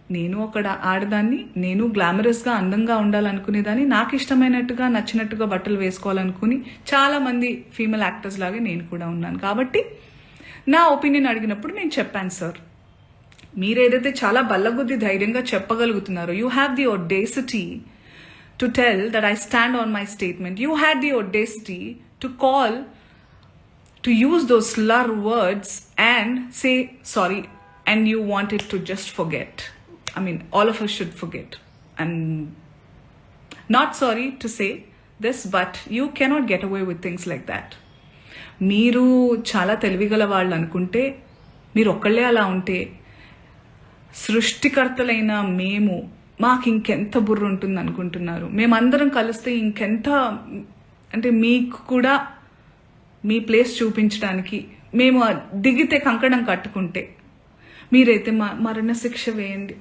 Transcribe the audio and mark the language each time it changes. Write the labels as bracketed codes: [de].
[te] నేను ఒక ఆడదాన్ని, నేను గ్లామరస్గా అందంగా ఉండాలనుకునేదాన్ని, నాకు ఇష్టమైనట్టుగా నచ్చినట్టుగా బట్టలు వేసుకోవాలనుకుని చాలామంది ఫీమేల్ యాక్టర్స్ లాగే నేను కూడా ఉన్నాను. కాబట్టి నా ఒపీనియన్ అడిగినప్పుడు నేను చెప్పాను సార్. మీరేదైతే చాలా బల్లగుద్ది ధైర్యంగా చెప్పగలుగుతున్నారో, [en] You have the audacity to tell that I stand on my statement. You had the audacity to call, to use those slur words and say sorry, and you wanted to just forget. I mean, all of us should forget. I'm not sorry to say this, but you cannot get away with things like that. [te] మీరు చాలా తెలివిగల వాళ్ళు అనుకుంటే, మీరు ఒక్కళ్ళే అలా ఉంటే, సృష్టికర్తలైన మేము మాకు ఇంకెంత బుర్ర ఉంటుంది అనుకుంటున్నారు? మేమందరం కలిస్తే ఇంకెంత, అంటే మీకు కూడా మీ ప్లేస్ చూపించడానికి మేము దిగితే కంకణం కట్టుకుంటే, మీరైతే మరణ శిక్ష వేయండి.